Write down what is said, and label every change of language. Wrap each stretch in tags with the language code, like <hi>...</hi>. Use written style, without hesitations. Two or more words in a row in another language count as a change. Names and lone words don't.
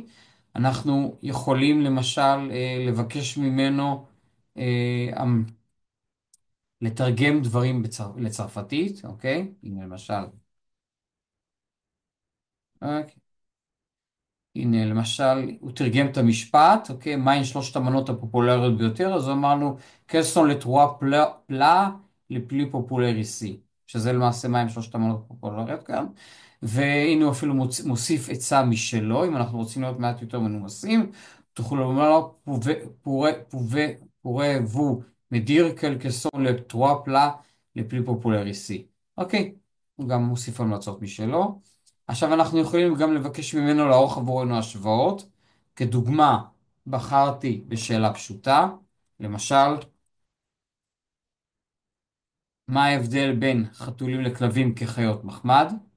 <he>אנחנו יכולים למשל לבקש ממנו לתרגם דברים לצרפתית, אוקיי? הנה למשל. אוקיי. הנה, למשל, הוא תרגם את המשפט, אוקיי? מהן שלושת המנות הפופולריות ביותר? אז אמרנו,</he> <fr>quels sont les trois plats les plus populaires ici,</fr> <he>שזה למעשה מהן שלושת המנות הפופולריות כאן. והנה הוא אפילו מוסיף עצה משלו, אם אנחנו רוצים להיות מעט יותר מנומסים, תוכלו לומר לו,</he> <fr>pouvez-vous me dire quels sont les trois plats les plus populaires ici.</fr> <he>אוקיי, הוא גם מוסיף המלצות משלו. עכשיו אנחנו יכולים גם לבקש ממנו לערוך עבורנו השוואות. כדוגמה, בחרתי בשאלה פשוטה, למשל, מה ההבדל בין חתולים לכלבים כחיות מחמד?</he>